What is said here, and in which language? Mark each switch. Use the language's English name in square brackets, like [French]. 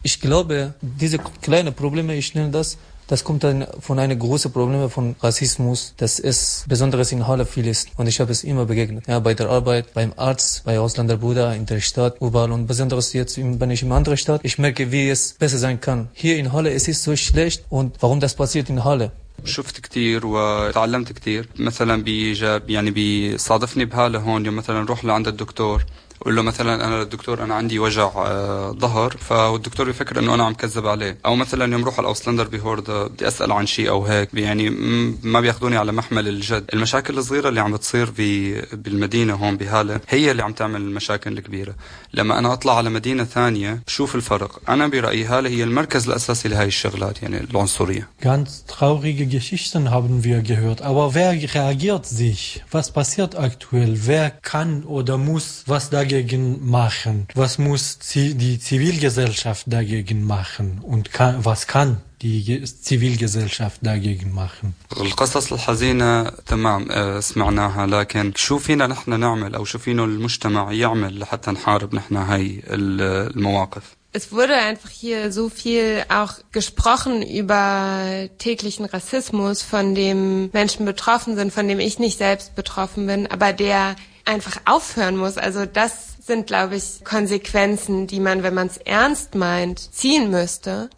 [German] Ich glaube, diese kleinen Probleme, ich nenne das, das kommt dann von einem großen Problem von Rassismus, das ist besonders in Halle viel ist. Und ich habe es immer begegnet. Ja, bei der Arbeit, beim Arzt, bei Ausländerbruder, in der Stadt, überall. Und besonders jetzt, wenn ich in einer anderen Stadt, ich merke, wie es besser sein kann. Hier in Halle, es ist so schlecht. Und warum das passiert in Halle? [Arabic] شفت كتير وتعلمت كتير مثلا بيجاب يعني بيصادفني بهاله هون يوم مثلا روح لعند الدكتور قول له مثلا انا للدكتور انا عندي وجع ظهر فالدكتور بيفكر انه انا عم كذب عليه او مثلا يوم روح على اوسلندر بهوردا بدي اسال عن شيء او هيك يعني ما بياخذوني على محمل الجد المشاكل الصغيره اللي عم بتصير بالمدينه هون بهاله هي اللي عم تعمل المشاكل الكبيره لما انا اطلع على مدينه ثانيه بشوف الفرق انا برايي هاله هي المركز الاساسي لهي الشغلات يعني العنصريه [German] ganz traurige geschichten haben wir gehört aber wer reagiert sich was passiert aktuell wer kann oder muss was dagegen machen? Was muss die Zivilgesellschaft dagegen machen? Und was kann die Zivilgesellschaft dagegen machen? [Arabic] القصص الحزينة تمام سمعناها لكن شو فينا نحن نعمل أو شو فينا المجتمع يعمل لحتى نحارب نحن هاي المواقف؟ [German] Es wurde einfach hier so viel auch gesprochen über täglichen Rassismus, von dem Menschen betroffen sind, von dem ich nicht selbst betroffen bin, aber der einfach aufhören muss. Also das sind, glaube ich, Konsequenzen, die man, wenn man es ernst meint, ziehen müsste.